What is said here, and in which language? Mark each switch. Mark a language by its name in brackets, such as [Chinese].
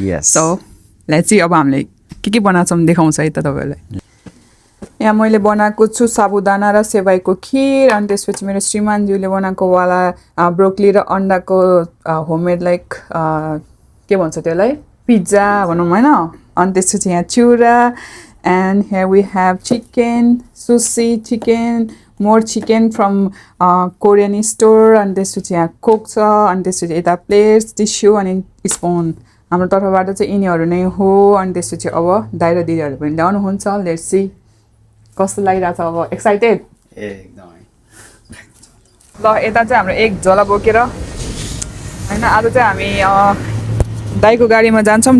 [English] so let's see [Nepali] अब हामीले के बनाउँछौँ देखाउँछ है त तपाईँहरूलाई. यहाँ मैले बनाएको छु साबुदाना र सेवाईको खिर. अनि त्यसपछि मेरो श्रीमानज्यूले बनाएको वाला ब्रोकली र अन्डाको होममेड लाइक के भन्छ त्यसलाई पिज्जा भनौँ होइन. अनि त्यसपछि यहाँ चिउरा. [English] And here we have chicken, sushi chicken, more chicken from Korean store. [Nepali] And त्यसपछि यहाँ कोक छ. अनि त्यसपछि यता प्लेट्स टिस्यु अनि स्पुन हाम्रो तर्फबाट चाहिँ यिनीहरू नै हो. अनि त्यसपछि अब दाइ र दिदीहरू पनि ल्याउनुहुन्छ. [English] let's see [Nepali] कस्तो लागिरहेछ अब. एक्साइटेड एकदमै. ल यता चाहिँ हाम्रो एक झोला बोकेर होइन आज चाहिँ हामी दाइको गाडीमा जान्छौँ.